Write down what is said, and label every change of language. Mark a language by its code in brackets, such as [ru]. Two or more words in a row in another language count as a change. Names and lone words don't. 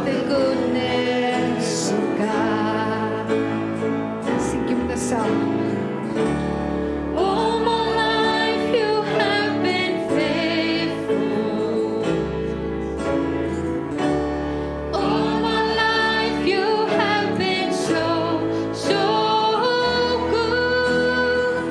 [en] goodness of God. [is] Syngjum þetta saman. [en] All my life you have been faithful. All my life you have been so good.